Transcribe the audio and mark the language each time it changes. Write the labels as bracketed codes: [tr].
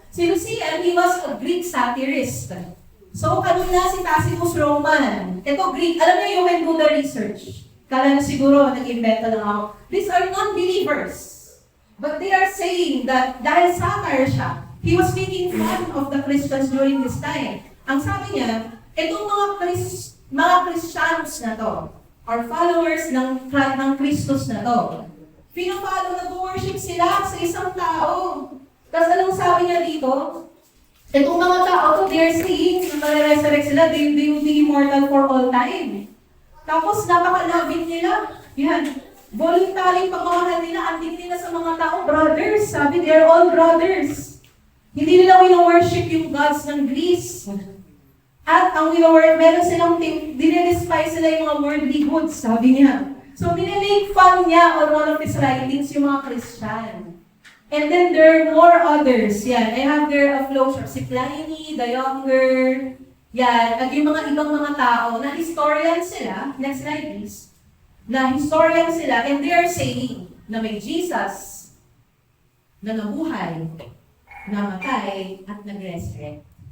[en] Si Lucian, he was a Greek satirist. So, [tl] kanina si [en] Tacitus Roman. [tl] Ito Greek, alam niyo, [en] you can do the research. [tl] Kala na siguro, nag-inventa lang ako. [en] These are non-believers. But they are saying that [tl] dahil satire siya, [en] he was making fun of the Christians during this time. [tl] Ang sabi niya, itong mga Christians na to, or followers ng Christus na to, pinafollow, nag-worship sila sa isang tao. Tapos anong sabi niya dito? Itong mga tao to, [en] they're saying, na resurrect sila, they will be immortal for all time. [tl] Tapos napaka-loving nila. Yan. Voluntaring pagmamahal nila, andin nila sa mga tao, brothers. Sabi, [en] they're all brothers. [tl] Hindi nila wino-worship yung gods ng Greece. At ang meron silang dinidespise sila yung mga worldly goods, sabi niya. So, minimake fun niya on one of his writings, yung mga Christian. [en] And then there are more others. Yan, I have there a flowchart. [tl] Si Pliny, the Younger, yan, at yung mga ibang mga tao na historian sila, next slide please, na historian sila, [en] and they are saying [tl] na may Jesus na nabuhay, namatay, at nag-resurrect.